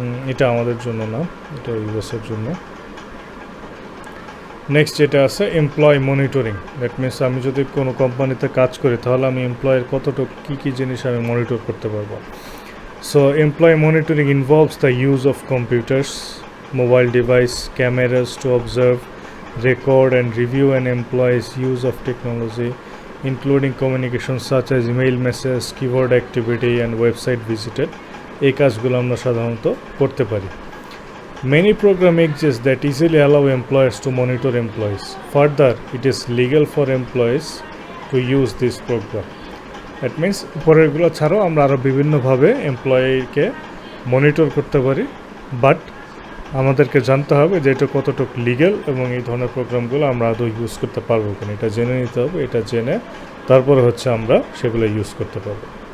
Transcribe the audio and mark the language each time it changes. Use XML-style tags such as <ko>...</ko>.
<bn>এটা আমাদের জন্য না, এটা ইউএসের জন্য। নেক্সট যেটা আছে এমপ্লয় মনিটরিং।</bn> <en>that means</en> <bn>আমি যদি কোনো কোম্পানিতে কাজ করি, তাহলে আমি এমপ্লয়ের কতটুকু কী জিনিস আমি মনিটর করতে পারবো।</bn> <en>So employee monitoring involves the use of computers, mobile device, cameras to observe, record and review an employee's use of technology, including communications such as email message, keyboard activity and website visited.</en> <bn>এই কাজগুলো আমরা সাধারণত করতে পারি।</bn> <en>Many programs exist that easily allow employers to monitor employees. Further, it is legal for employees to use this program. That means</en> <bn>উপরেরগুলো ছাড়াও আমরা আরও বিভিন্নভাবে এমপ্লয়িকে মনিটর করতে পারি, বাট আমাদেরকে জানতে হবে যে এটা কতটুকু লিগ্যাল এবং এই ধরনের প্রোগ্রামগুলো আমরা আদৌ ইউজ করতে পারবো কিনা, এটা জেনে নিতে হবে। এটা জেনে তারপরে হচ্ছে আমরা সেগুলো ইউজ করতে পারবো।</bn>